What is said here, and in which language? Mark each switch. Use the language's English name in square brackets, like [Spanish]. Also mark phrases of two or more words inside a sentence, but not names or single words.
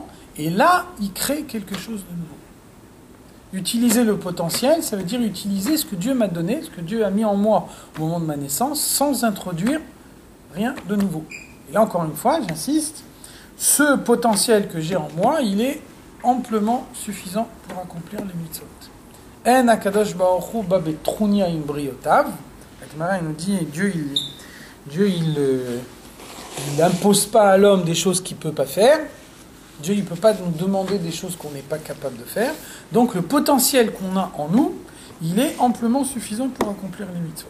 [French] Et là, il crée quelque chose de nouveau. Utiliser le potentiel, ça veut dire utiliser ce que Dieu m'a donné, ce que Dieu a mis en moi au moment de ma naissance, sans introduire rien de nouveau. Et là, encore une fois, j'insiste, ce potentiel que j'ai en moi, il est amplement suffisant pour accomplir les mitzvot. [Hebrew] אין הקדוש ברוך הוא בא בטרוניא עם בריותיו. [French] La Gemara nous dit, Dieu il n'impose pas à l'homme des choses qu'il ne peut pas faire. Dieu il ne peut pas nous demander des choses qu'on n'est pas capable de faire. Donc le potentiel qu'on a en nous, il est amplement suffisant pour accomplir les mitzvot.